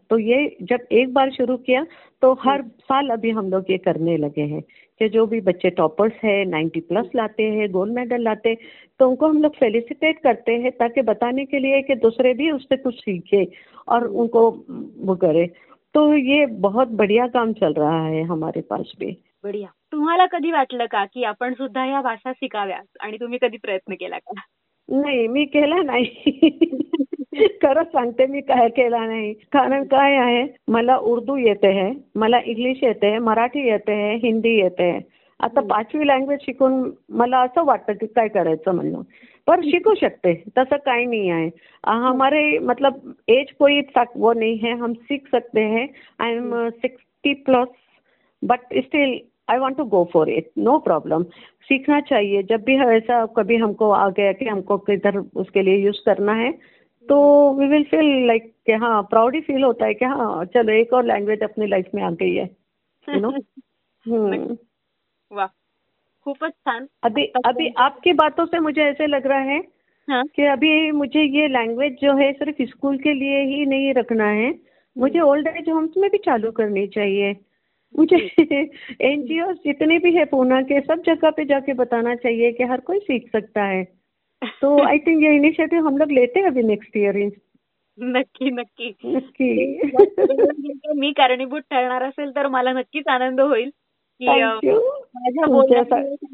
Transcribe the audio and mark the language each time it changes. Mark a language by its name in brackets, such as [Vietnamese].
[Hindi] तो ये जब एक बार शुरू किया तो हर साल अभी हम लोग ये करने लगे हैं कि जो भी बच्चे टॉपर्स है, 90+ लाते हैं, गोल्ड मेडल लाते हैं, तो उनको हम लोग फेलिसिटेट करते हैं, ताकि बताने के लिए कि दूसरे भी उससे कुछ सीखे और उनको वो करे। तो ये बहुत बढ़िया काम चल रहा है हमारे पास भी। बढ़िया। [Marathi] तुम्हाला कधी वाटलं का की आपण सुद्धा या भाषा शिकाव्यात आणि तुम्ही कधी प्रयत्न केला का? नाही मी केला नाही खरं सांगते मी काय केला नाही, कारण काय आहे, मला उर्दू येते है, मला इंग्लिश येते है, मराठी येते है, हिंदी येते है। आता पाचवी लँग्वेज शिकून मला असं वाटतं की काय करायचं म्हणून, पर शिकू शकते, तसं काय नाही आहे। [Hindi] हमारे मतलब एज कोई वो नहीं है, हम सीख सकते हैं। [English] I am 60+ but still I want to go for it, no problem. [Hindi] सीखना चाहिए, जब भी ऐसा कभी हमको आ गया कि हमको किधर उसके लिए यूज करना है, तो [English] we will feel like [Hindi] कि हाँ, प्राउड ही फील होता है कि हाँ चलो एक और लैंग्वेज अपनी लाइफ में आ गई है, [English] You know. [Hindi] वाह, खूब अच्छा. अभी अभी आपकी बातों से मुझे ऐसे लग रहा है हाँ? कि अभी मुझे ये लैंग्वेज जो है सिर्फ स्कूल के लिए ही नहीं रखना है, मुझे ओल्ड एज होम्स में भी चालू करनी चाहिए. मुझे एनजीओ जितने भी है पूना के, सब जगह पे जाके बताना चाहिए कि हर कोई सीख सकता है. तो [English] I think [Hindi] ये इनिशिएटिव हम लोग लेते हैं अभी नेक्स्ट ईयर. [Marathi] नक्की नक्की नक्की. मी कारणीभूत ठरणार असेल तर मला नक्कीच आनंद होईल की माझ्या